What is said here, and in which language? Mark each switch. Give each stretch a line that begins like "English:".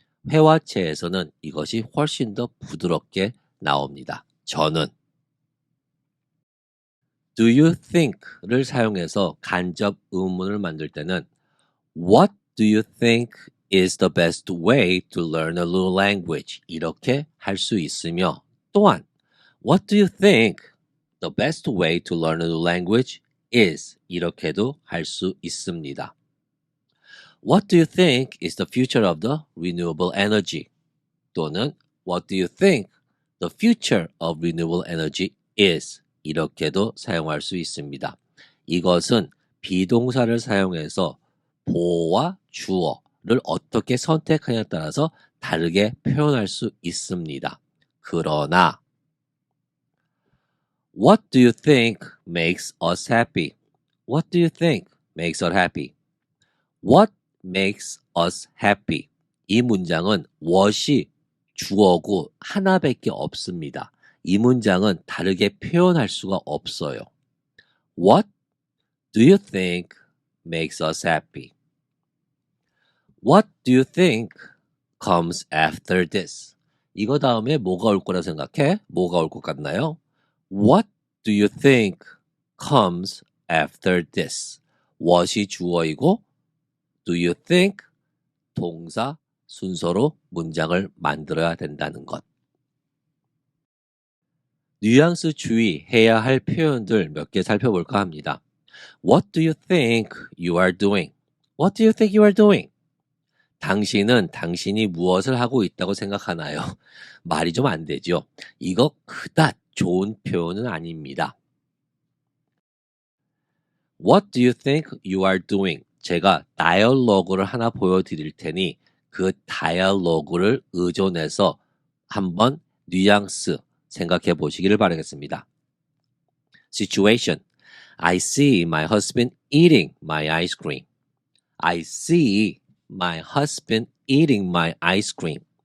Korean: 회화체에서는 이것이 훨씬 더 부드럽게 나옵니다. 저는 do you think를 사용해서 간접 의문을 만들 때는
English: What do you think is the best way to learn a new language?
Korean: 이렇게 할 수 있으며 또한
English: What do you think the best way to learn a new language is?
Korean: 이렇게도 할 수 있습니다.
English: What do you think is the future of the renewable energy?
Korean: 또는
English: What do you think the future of renewable energy is?
Korean: 이렇게도 사용할 수 있습니다. 이것은 비동사를 사용해서 보어와 주어를 어떻게 선택하냐에 따라서 다르게 표현할 수 있습니다.
English: 그러나 What do you think makes us happy? What do you think makes us happy? What makes us happy?
Korean: 이 문장은 what이 주어고 하나밖에 없습니다. 이 문장은 다르게 표현할 수가 없어요.
English: What do you think makes us happy? What do you think comes after this?
Korean: 이거 다음에 뭐가 올 거라 생각해? 뭐가 올 것 같나요?
English: What do you think comes after this?
Korean: what이 주어이고
English: do you think
Korean: 동사 순서로 문장을 만들어야 된다는 것. 뉘앙스 주의해야 할 표현들 몇 개 살펴볼까 합니다.
English: What do you think you are doing? What do you think you are doing?
Korean: 당신은 당신이 무엇을 하고 있다고 생각하나요? 말이 좀 안 되죠. 이거 그닥 좋은 표현은 아닙니다.
English: What do you think you are doing?
Korean: 제가 다이얼로그를 하나 보여드릴 테니 그 다이얼로그를 의존해서 한번 뉘앙스 생각해 보시기를 바라겠습니다.
English: Situation. I see my husband eating my ice cream. I see my husband eating my ice cream.